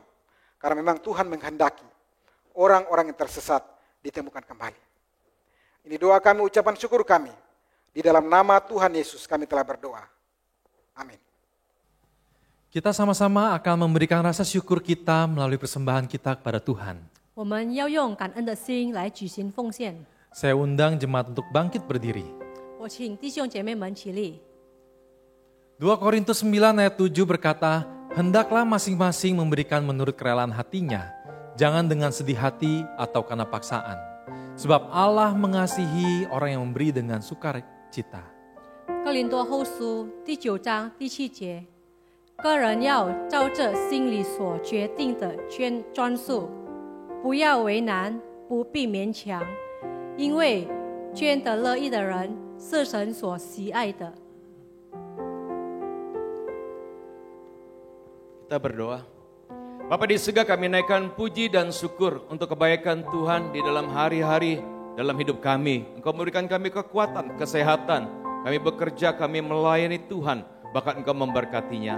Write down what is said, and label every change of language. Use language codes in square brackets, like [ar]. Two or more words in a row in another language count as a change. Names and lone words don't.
[id] Karena memang Tuhan menghendaki orang-orang yang tersesat ditemukan kembali. Ini doa kami, ucapan syukur kami. Di dalam nama Tuhan Yesus kami telah berdoa. Amin. Kita sama-sama akan memberikan rasa syukur kita melalui persembahan kita kepada Tuhan. [zh] 我们要用感恩的心来举行奉献。 [id] Saya undang jemaat untuk bangkit berdiri. [zh] 我请弟兄姐妹们起立。 [id] 2 Korintus 9 ayat 7 berkata, hendaklah masing-masing memberikan menurut kerelaan hatinya, jangan dengan sedih hati atau karena paksaan. Sebab Allah mengasihi orang yang memberi dengan sukacita. [zh] 哥林多后书第9章第7节，个人要照着心里所决定的专数，不要为难，不必勉强，因为捐得乐意的人是神所喜爱的。 [id] Kita berdoa. Bapa di surga, kami naikkan puji dan syukur untuk kebaikan Tuhan di dalam hari-hari dalam hidup kami. Engkau memberikan kami kekuatan, kesehatan. Kami bekerja, kami melayani Tuhan, bahkan Engkau memberkatinya.